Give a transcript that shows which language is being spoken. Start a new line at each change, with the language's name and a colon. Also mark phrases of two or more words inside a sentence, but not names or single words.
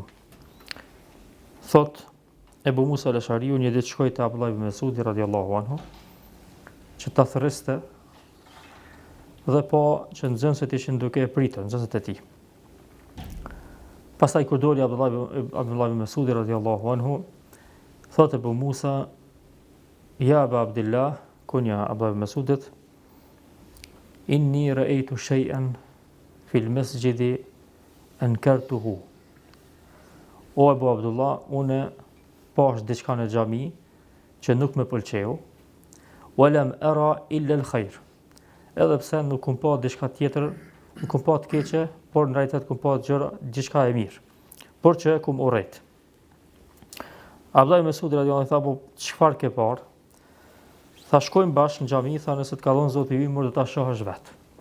Albanian: Thot Ebu Musa al-Ashariu një ditë shkoi te Abdullah ibn Mesudi
Arabic: رضي الله عنه
Albanian: që ta thërriste dhe po që nxënësit ishin duke e pritur, nxënësit e tij. Pastaj kur doli Abdullah ibn Mesudi
Arabic: رضي الله عنه,
Albanian: thot Ebu Musa:
Arabic: "يا أبا عبد الله,
Albanian: kunja Abdullah ibn Mesudit,
Arabic: إني رأيت شيئا في المسجد أنكرته."
Albanian: O Ebu Abdullah, une pash diçka në xhami që nuk më pëlqeu,
Arabic: ولم أر إلا الخير.
Albanian: Edhe pse nuk kum pa diçka tjetër, nuk kum pa të keqe, por në realitet kum pa diçka e mirë, por që kum urrejt. Abdullah ibn Mesudi
Arabic: رضي الله عنه
Albanian: tha: "Po çfarë ke parë?" Tha: "Shkojmë bashkë në xhami, tha, nëse të ka dhënë Zoti ymë, do ta shohësh vet."